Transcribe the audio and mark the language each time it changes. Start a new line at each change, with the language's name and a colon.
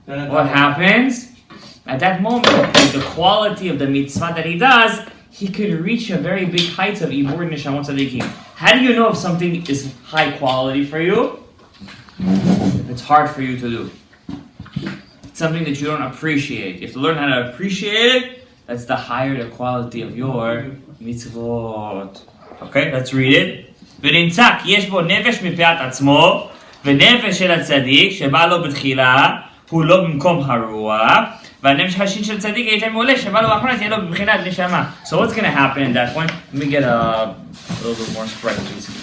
English: What happens? At that moment, with the quality of the mitzvah that he does, he could reach a very big height of ibur neshamot tzadikim. How do you know if something is high quality for you? If it's hard for you to do. It's something that you don't appreciate. You have to learn how to appreciate it That's the higher the quality of your mitzvot. Okay, let's read it.
Hebrew: ונמצא כי יש בו נפש מפאת עצמו, ונפש של הצדיק שבא לו בתחילה, הוא לא במקום הרוח, והנפש השין של צדיק יש להם עולה, שבא לו באחרונה, תהיה לו בבחינת נשמה.
English: So what's going to happen in that point? Let me get a little bit more spread, please.